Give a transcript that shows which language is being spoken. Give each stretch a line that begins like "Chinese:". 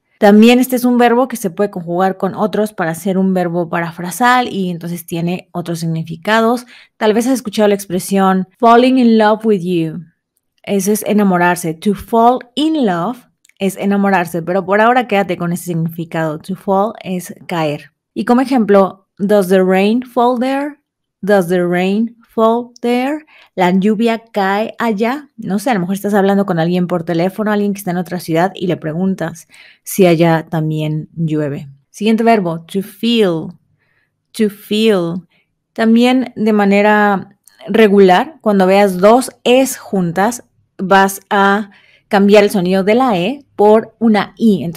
Spanish: También este es un verbo que se puede conjugar con otros para hacer un verbo parafrasal y entonces tiene otros significados. Tal vez has escuchado la expresión
English: falling in love with you.
Spanish: Eso es enamorarse.
English: To fall in love
Spanish: es enamorarse, pero por ahora quédate con ese significado.
English: To fall
Spanish: es caer. Y como ejemplo,
English: does the rain fall there? Does the rain fall there?
Spanish: La lluvia cae allá. No sé, a lo mejor estás hablando con alguien por teléfono, alguien que está en otra ciudad y le preguntas si allá también llueve.
English: Siguiente verbo, to feel. To feel.
Spanish: También de manera regular, cuando veas dos es juntas, vas a cambiar el sonido de la E por una I.